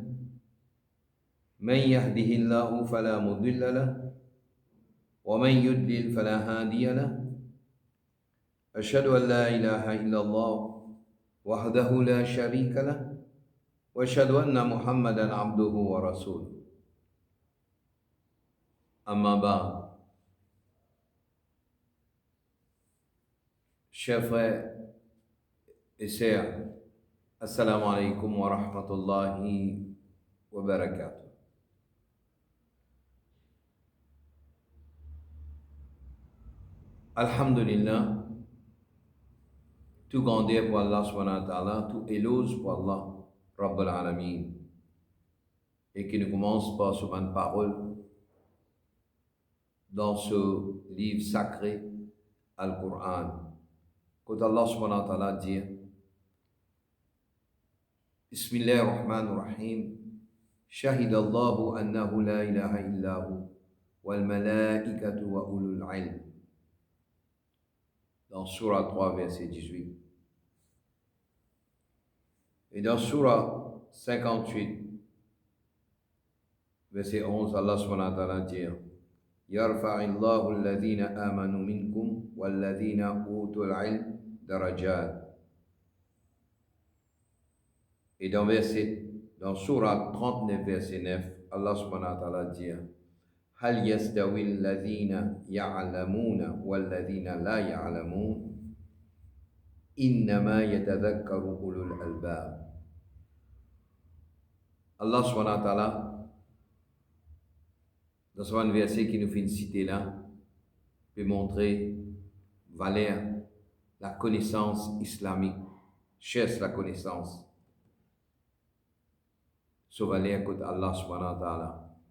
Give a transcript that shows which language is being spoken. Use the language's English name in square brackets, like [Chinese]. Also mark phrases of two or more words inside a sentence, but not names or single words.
[Arabic] من يهده الله فلا مضل له ومن يضلل فلا هادي له. أشهد أن لا إله إلا الله وحده لا شريك له وأشهد أن محمدا عبده ورسوله. أما بعد, [French] chers frères et sœurs, [Arabic] السلام عليكم ورحمة الله وبركاته. Alhamdulillah, [French] tout grandeur pour Allah [Arabic] سبحانه وتعالى, [French] tout éloge pour Allah, [Arabic] رب العالمين, [French] et qui nous commence par ce bonne parole dans ce livre sacré, Al-Qur'an. Quand Allah [Arabic] سبحانه وتعالى [French] dit [Arabic] بسم الله الرحمن الرحيم شهد الله أنه لا إله إلا هو والملائكة وأولو العلم, [French] dans Surah 3, verset 18. Et dans Surah 58, verset 11, Allah [Arabic] سبحانه وتعالى [French] dit [Arabic] يرفع الله الذين آمنوا منكم والذين أوتوا العلم درجات. [French] Et dans Surah 39, verset 9, Allah [Arabic] سبحانه وتعالى [French] dit [Arabic] هل يستوي الذين يعلمون والذين لا يعلمون إنما يتذكر أولو الألباب. الله سبحانه وتعالى, [French] dans ce verset qui nous fait une citer là, peut montrer valeur, la connaissance islamique, cherche la connaissance. Ce valeur que Allah [Arabic] سبحانه وتعالى.